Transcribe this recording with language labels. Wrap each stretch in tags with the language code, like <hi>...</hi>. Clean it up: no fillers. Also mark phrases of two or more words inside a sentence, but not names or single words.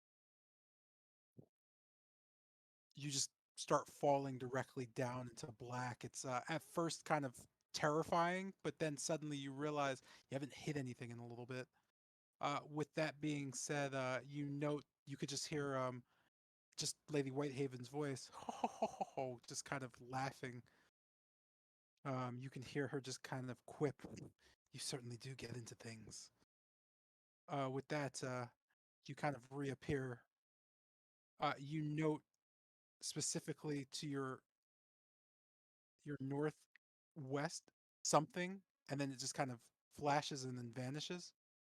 <en>You just start falling directly down into black. It's at first kind of terrifying, but then suddenly you realize you haven't hit anything in a little bit. With that being said, you note you could just hear just Lady Whitehaven's voice, ho, ho, ho, ho, ho, just kind of laughing. You can hear her just kind of quip, "You certainly do get into things." With that, you kind of reappear. You note specifically to your northwest something, and then it just kind of flashes and then vanishes.</en>